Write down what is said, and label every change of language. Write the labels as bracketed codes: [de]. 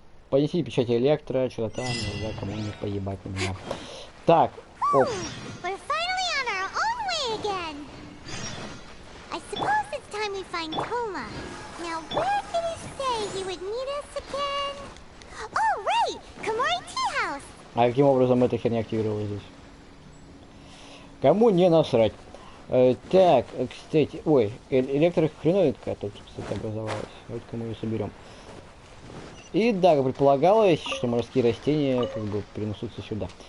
[ru] Понеси печать электро, что-то там, да, кому не поебать на меня. Так, оп. [en] We're finally on our own way again. I suppose it's time we find Toma. Now, where did he say he would meet us again? Oh, right! Komori Tea House! [ru] А каким образом эта херня активировалась здесь? Кому не насрать? Так, кстати, ой, электрохреновинка тут, кстати, образовалась. Давайте-ка мы ее соберем. И да, как предполагалось, что морские растения как бы перенесутся сюда.